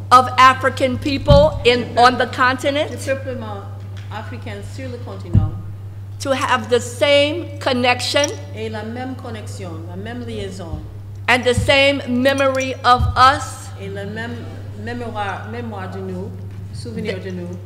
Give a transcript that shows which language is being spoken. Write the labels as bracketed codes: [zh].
[en] of African people on the [fr] du [en] continent [fr] peuplement africain sur le continent [en] to have the same connection [fr] ait la même connexion, la même liaison [en] and the same memory of us [fr] et la même mémoire de nous, souvenir de nous